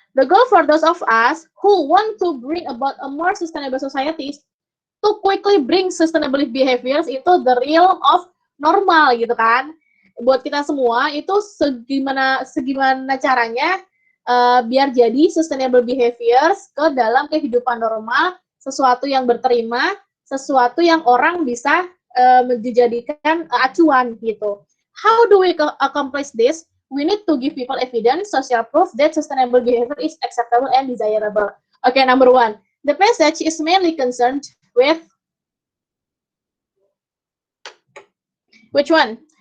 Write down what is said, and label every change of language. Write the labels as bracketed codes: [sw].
[en] The goal for those of us who want to bring about a more sustainable society is to quickly bring sustainable behaviors into the realm of normal [id] gitu kan. Buat kita semua itu segimana caranya biar jadi [en] sustainable behaviors [id] ke dalam kehidupan normal, sesuatu yang berterima, sesuatu yang orang bisa dijadikan acuan gitu. [en] How do we accomplish this? We need to give people evidence, social proof that sustainable behavior is acceptable and desirable. Okay, number one, the passage is mainly concerned with which one?